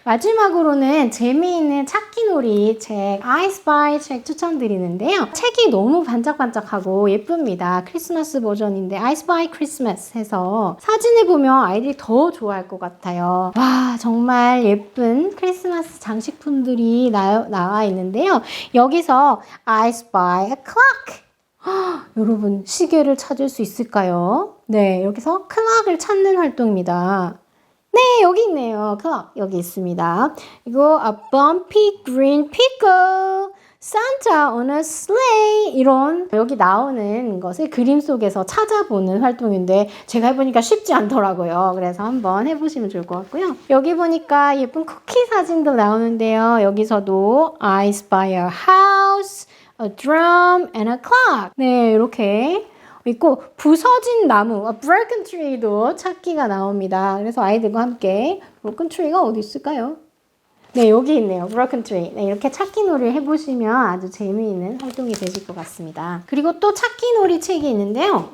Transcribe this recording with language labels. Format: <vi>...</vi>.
<ko>마지막으로는 재미있는 찾기놀이 책 I Spy 책 추천드리는데요. 책이 너무 반짝반짝하고 예쁩니다. 크리스마스 버전인데 I Spy Christmas 해서 사진을 보면 아이들이 더 좋아할 것 같아요. 와 정말 예쁜 크리스마스 장식품들이 나와 있는데요. 여기서</ko> <en>I spy a clock.</en> <ko>여러분 시계를 찾을 수 있을까요? 네, 여기서 클락을 찾는 활동입니다. 네, 여기 있네요. 클락 여기 있습니다. 이거</ko> <en>a bumpy green pickle. Santa on a sleigh</en> <ko>이런 여기 나오는 것을 그림 속에서 찾아보는 활동인데 제가 해보니까 쉽지 않더라고요. 그래서 한번 해보시면 좋을 것 같고요. 여기 보니까 예쁜 쿠키 사진들 나오는데요. 여기서도</ko> <en>I spy a house, a drum, and a clock.</en> <ko>네, 이렇게 있고 부서진 나무,</ko> <en>a broken tree</en> <ko>도 찾기가 나옵니다. 그래서 아이들과 함께 broken tree가 어디 있을까요? 네, 여기 있네요.</ko> <en>Broken Tree.</en> <ko>네, 이렇게 찾기놀이를 해보시면 아주 재미있는 활동이 되실 것 같습니다. 그리고 또 찾기놀이 책이 있는데요.</ko>